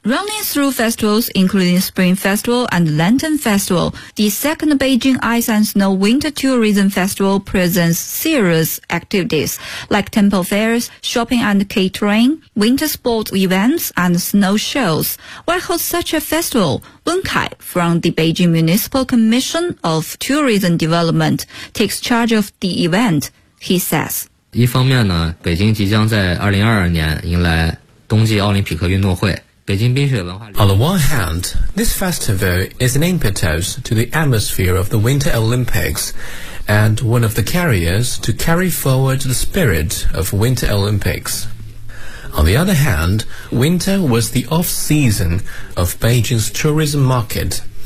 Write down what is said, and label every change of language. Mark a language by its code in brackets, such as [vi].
[en] Running through festivals, including Spring Festival and Lantern Festival, the second Beijing Ice and Snow Winter Tourism Festival presents serious activities like temple fairs, shopping and catering, winter sports events, and snow shows. Why host such a festival? Wen Kai from the Beijing Municipal Commission of Tourism Development takes charge of the event, he says. [zh] 一方面呢，北京即将在2022年迎来冬季奥林匹克运动会，北京冰雪文化。 [en] On the one hand, this festival is an impetus to the atmosphere of the Winter Olympics and one of the carriers to carry forward the spirit of Winter Olympics. On the other hand, winter was the off-season of Beijing's tourism market.